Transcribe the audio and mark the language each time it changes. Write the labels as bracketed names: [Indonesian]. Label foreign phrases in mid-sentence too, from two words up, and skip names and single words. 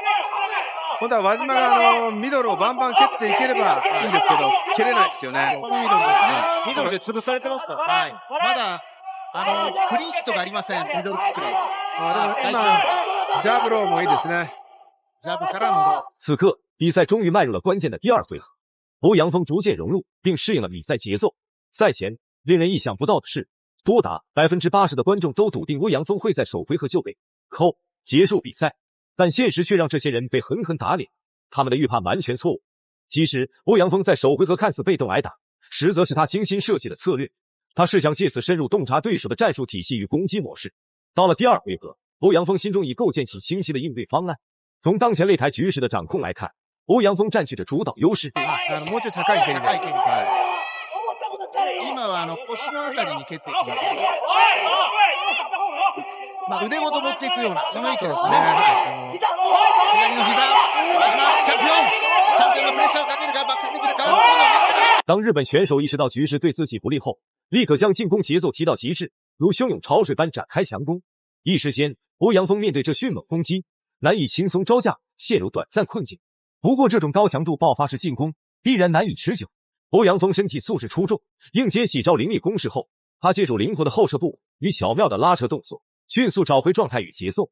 [Japanese] 今度は輪島がミドルをバンバン蹴っていければいいんですけど、蹴れないですよね。このミドルですね。ミドルで潰されてますから。はい。まだ、クリーンヒットがありません。ミドルキックです。今、ジャブローもいいですね。ジャブからの。 [Chinese] 此刻，比赛终于迈入了关键的第二回合。欧阳锋逐渐融入并适应了比赛节奏。赛前，令人意想不到的是，多达 80% 的观众都笃定欧阳锋会在首回合就被KO结束比赛，但现实却让这些人被狠狠打脸，他们的预判完全错误。其实，欧阳锋在首回合看似被动挨打，实则是他精心设计的策略。他是想借此深入洞察对手的战术体系与攻击模式。到了第二回合， 欧阳锋心中已构建起清晰的应对方案。从当前擂台局势的掌控来看，欧陽锋占据着主導優勢。 [Japanese] もうちょい高い蹴りで。今は腰のあたりに蹴っていきました。腕ごと持っていくような、その位置ですね。左の膝。チャンピオンがプレッシャーをかけるか、バックステップでかわす。 [Chinese] 当日本选手意识到局势对自己不利后，立刻将进攻节奏提到极致，如汹涌潮水般展开强攻。一时间，欧阳锋面对这迅猛攻击，难以轻松招架，陷入短暂困境。不过，这种高强度爆发式进攻必然难以持久。欧阳锋身体素质出众，应接几招凌厉攻势后，他借助灵活的后撤步与巧妙的拉扯动作，迅速找回状态与节奏。